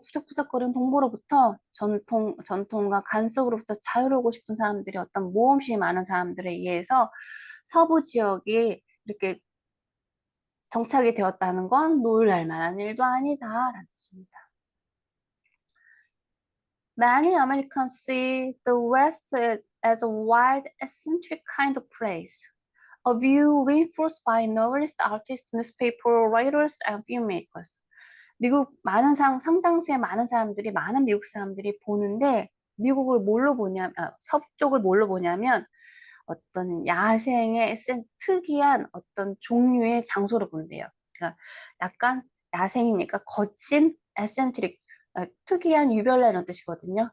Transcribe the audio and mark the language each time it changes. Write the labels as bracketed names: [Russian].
[Korean] 부적부적거리는 동부로부터 전통과 간섭으로부터 자유로우고 싶은 사람들이 어떤 모험심이 많은 사람들에 의해서 서부 지역이 이렇게 정착이 되었다는 건 놀랄 만한 일도 아니다라는 뜻입니다. [English] Many Americans see the West as a wild, eccentric kind of place. A view reinforced by novelists, artists, newspaper writers, and filmmakers. [Korean] 미국 상당수의 많은 사람들이, 많은 미국 사람들이 보는데, 미국을 뭘로 보냐면, 서쪽을 뭘로 보냐면, 어떤 야생의 특이한 어떤 종류의 장소로 본대요. 그러니까 약간 야생이니까 거친, 에센트릭, 특이한, 유별난 이런 뜻이거든요.